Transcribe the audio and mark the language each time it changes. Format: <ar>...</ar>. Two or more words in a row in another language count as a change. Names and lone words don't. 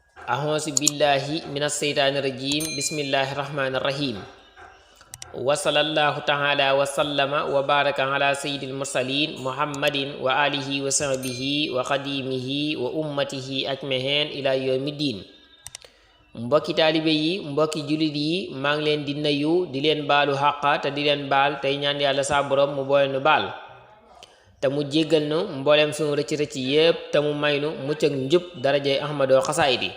<ar>أعوذ بالله من الشيطان الرجيم. بسم الله الرحمن الرحيم. وصلى الله تعالى وسلم وبارك على سيد المرسلين محمد وعلى آله وصحبه وخديمه وأمته أجمعين إلى يوم الدين.</ar> <wo>Mbokki taalibe yi, mbokki jullit yi, maa ngi leen di nuyu di leen baalu xàqa te di leen baal tey ñaan yàlla saa borom mu boole nu baal te mu jéggal nu mboolem sunu rëcc-rëcc yépp te mu may nu mucc ak njub darajay Ahmadou Xasaayidi.</wo>